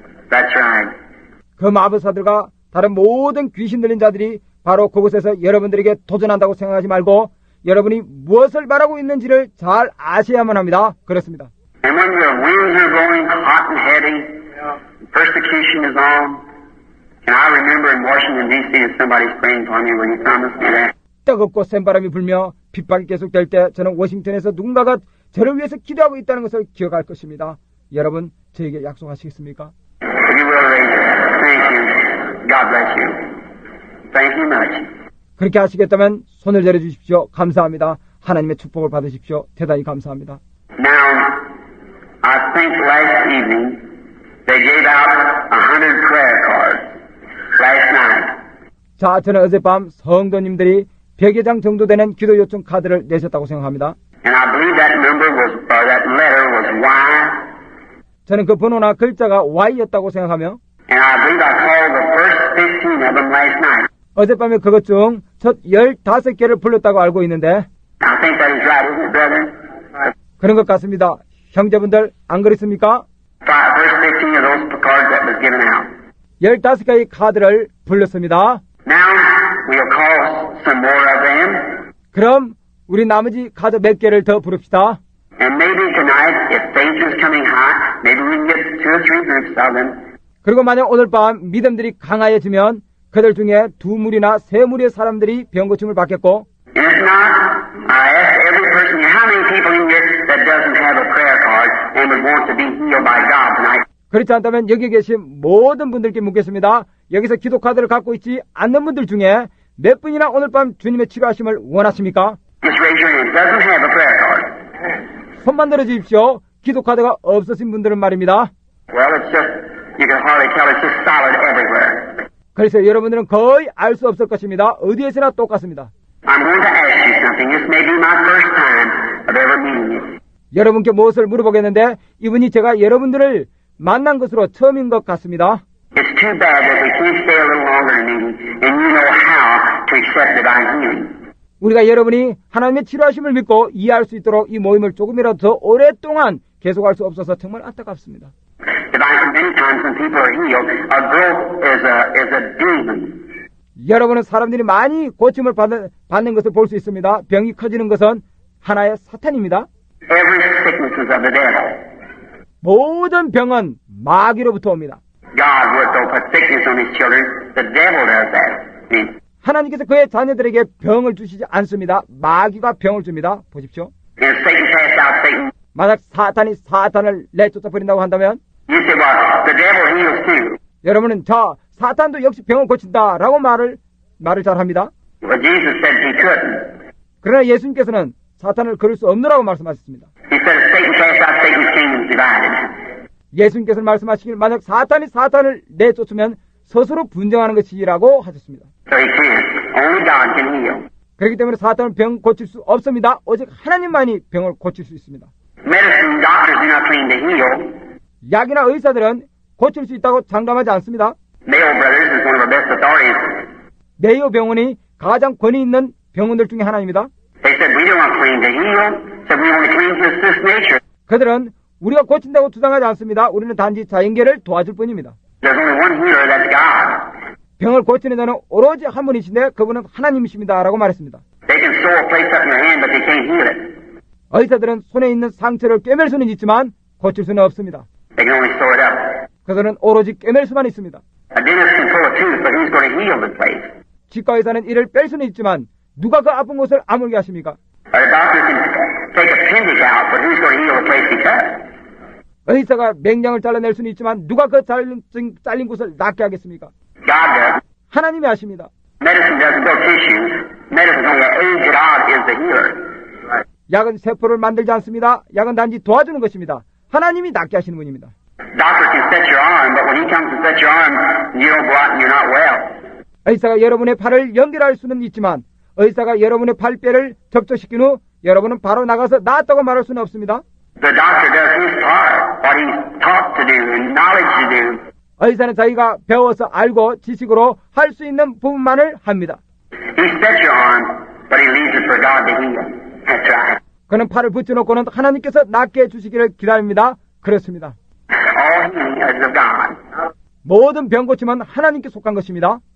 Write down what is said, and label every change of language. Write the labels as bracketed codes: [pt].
[en] That's right. [ko] 그 마법사들과 다른 모든 귀신 들린 자들이 바로 그곳에서 여러분들에게 도전한다고 생각하지 말고 여러분이 무엇을 말하고 있는지를 잘 아셔야만 합니다. 그렇습니다. [en] And when your winds are blowing hot and heavy, persecution is on. And I remember in Washington, D.C. that somebody's praying for me when you promised me that. [ko] 뜨겁고 센 바람이 불며 핍박이 계속될 때 저는 워싱턴에서 누군가가 저를 위해서 기도하고 있다는 것을 기억할 것입니다. 여러분 저에게 약속하시겠습니까? [en] You will raise it. Thank you. God bless you. Thank you much. [ko] 그렇게 하시겠다면 손을 내려 주십시오. 감사합니다. 하나님의 축복을 받으십시오. 대단히 감사합니다. [en] Now, I think last evening they gave out 100 prayer cards last night. [ko] 자, 저는 어젯밤 성도님들이 100여 장 정도 되는 기도 요청 카드를 내셨다고 생각합니다. [en] And I believe that number was, or that letter was Y. [ko] 저는 그 번호나 글자가 Y였다고 생각하며 [en] And I believe I called the first 15 of them last night. [ko] 어젯밤에 그것 중 첫 15개를 불렀다고 알고 있는데 [en] I think that is right, isn't it, brethren? [ko] 그런 것 같습니다. 형제분들 안 그렇습니까? [en] First 15 of those cards that was given out. [ko] 15개의 카드를 불렀습니다. [en] Now, we'll call some more of them. [ko] 그럼 우리 나머지 카드 몇 개를 더 부릅시다. [en] And maybe tonight, if faith is coming high, maybe we can get 2 or 3 groups of them. [ko] 그리고 만약 오늘 밤 믿음들이 강하여지면 그들 중에 2무리나 3무리의 사람들이 병고침을 받겠고 [en] And if not, I ask every person here, how many people in here that doesn't have a prayer card and would want to be healed by God tonight? [ko] 그렇지 않다면 여기 계신 모든 분들께 묻겠습니다. 여기서 기도 카드를 갖고 있지 않는 분들 중에 몇 분이나 오늘 밤 주님의 치료하심을 원하십니까? [en] Just raise your hand. Doesn't have a prayer card. [ko] 손만 들어주십시오. 기도 카드가 없으신 분들은 말입니다. [en] Well, it's just, you can hardly tell it's just solid everywhere. [ko] 그래서 여러분들은 거의 알 수 없을 것입니다. 어디에서나 똑같습니다. [en] I'm going to ask you something. This may be my first time of ever meeting you. [ko] 여러분께 무엇을 물어보겠는데 이분이 제가 여러분들을 만난 것으로 처음인 것 같습니다. [en] It's too bad that we can't stay a little longer in meeting and you know how to accept divine healing. [ko] 우리가 여러분이 하나님의 치료하심을 믿고 이해할 수 있도록 이 모임을 조금이라도 더 오랫동안 계속할 수 없어서 정말 안타깝습니다. [en] Divine, many times when people are healed, a growth is a demon. [ko] 여러분은 사람들이 많이 고침을 받는 것을 볼 수 있습니다. 병이 커지는 것은 하나의 사탄입니다. [en] Every sickness is of the devil. [ko] 모든 병은 마귀로부터 옵니다. [en] God would don't put sickness on his children. The devil does that. See? [ko] 하나님께서 그의 자녀들에게 병을 주시지 않습니다. 마귀가 병을 줍니다. 보십시오. [en] And if Satan cast out Satan, [ko] 만약 사탄이 사탄을 내쫓아 버린다고 한다면 [en] you say, well, the devil heals too. [ko] 여러분은 사탄도 역시 병을 고친다라고 말을 잘합니다. [en] But Jesus said he couldn't. [ko] 그러나 예수님께서는 사탄을 거를 수 없느라고 말씀하셨습니다. [en] He said, if Satan cast out Satan's kingdom is divided. [ko] 예수님께서는 말씀하시길 만약 사탄이 사탄을 내쫓으면 스스로 분쟁하는 것이라고 하셨습니다. [en] So he can't. Only God can heal. [ko] 그렇기 때문에 사탄은 병 고칠 수 없습니다. 오직 하나님만이 병을 고칠 수 있습니다. [en] Medicine doctors do not claim to heal. [ko] 약이나 의사들은 고칠 수 있다고 장담하지 않습니다. [en] Mayo Brothers is one of our best authorities. [ko] 메이오 병원이 가장 권위 있는 병원들 중에 하나입니다. [en] They said we don't claim to heal. Said we only claim to assist nature. [ko] 그들은 우리가 고친다고 주장하지 않습니다. 우리는 단지 자연계를 도와줄 뿐입니다. [en] There's only one healer, that's God. [ko] 병을 고치는 자는 오로지 한 분이신데 그분은 하나님이십니다. 라고 말했습니다. [en] They can sew a place up in your hand, but they can't heal it. [ko] 의사들은 손에 있는 상처를 꿰맬 수는 있지만 고칠 수는 없습니다. [en] They can only sew it up. [ko] 그들은 오로지 꿰맬 수만 있습니다. [en] A dentist can pull a tooth, but who's going to heal the place? [ko] 치과 의사는 이를 뺄 수는 있지만 누가 그 아픈 곳을 아물게 하십니까? [en] Or a doctor can take appendix out, but who's going to heal the place he cut? [ko] 의사가 맹장을 잘라낼 수는 있지만 누가 그 잘린 곳을 낫게 하겠습니까? [en] God does. [ko] 하나님이 하십니다. [en] Medicine doesn't build tissues. Medicine only age it out is the healer. [ko] 약은 세포를 만들지 않습니다. 약은 단지 도와주는 것입니다. 하나님이 낫게 하시는 분입니다. [en] Doctor can set your arm, but when he comes to set your arm, you don't go out and you're not well. [ko] 의사가 여러분의 팔을 연결할 수는 있지만 의사가 여러분의 팔뼈를 접촉시킨 후 여러분은 바로 나가서 나았다고 말할 수는 없습니다. [en] The doctor does his part, what he's taught to do and knowledge to do. [ko] 의사는 자기가 배워서 알고 지식으로 할 수 있는 부분만을 합니다. [en] He sets your arm, but he leaves it for God to heal. That's right. [ko] 그는 팔을 붙여놓고는 하나님께서 낫게 해주시기를 기다립니다. 그렇습니다. [en] All healing is of God. [ko] 모든 병 고침은 하나님께 속한 것입니다.